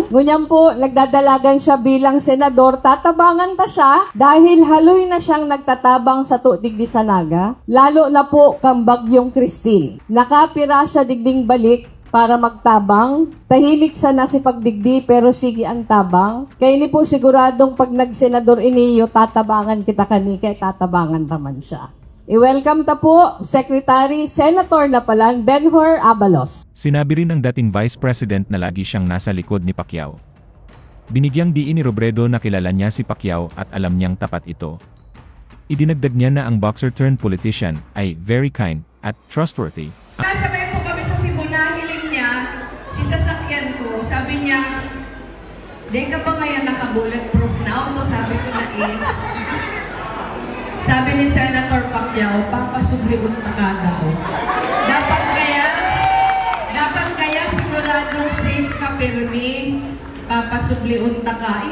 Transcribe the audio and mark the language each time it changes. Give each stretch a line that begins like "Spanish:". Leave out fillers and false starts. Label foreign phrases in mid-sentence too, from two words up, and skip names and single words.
Bikol: Ngunyan po, nagdadalagan siya bilang senador. Tatabangan ta siya dahil haloy na siyang nagtatabang sa tuigdi sa Naga. Lalo na po kang Bagyong Christine. Nakapira siya digding balik para magtabang. Tahimik sa nasi pagdigdi pero sige ang tabang. Kaya ni po siguradong pag nagsenador iniyo, tatabangan kita kani, kaya tatabangan naman siya. I-welcome ta po, Secretary, Senator na palang Ben-Hur Abalos.
Filipino: Sinabi rin ng dating Vice President na lagi siyang nasa likod ni Pacquiao. Binigyang diin ni Robredo na kilala niya si Pacquiao at alam niyang tapat ito. Idinagdag niya na ang boxer-turned-politician ay
English: very kind
Filipino: at trustworthy.
Bikol: Nasabay po kami sa Cebu, nahiling niya, si sasakyan ko, sabi niya, "Di ka ba ngayon naka-bulletproof na auto?" Sabi ko na Sabi ni Senator Pacquiao, "Papasubliun ta ka daw. Dapat kaya siguradong safe ka pirmi, papasubliun ta ka."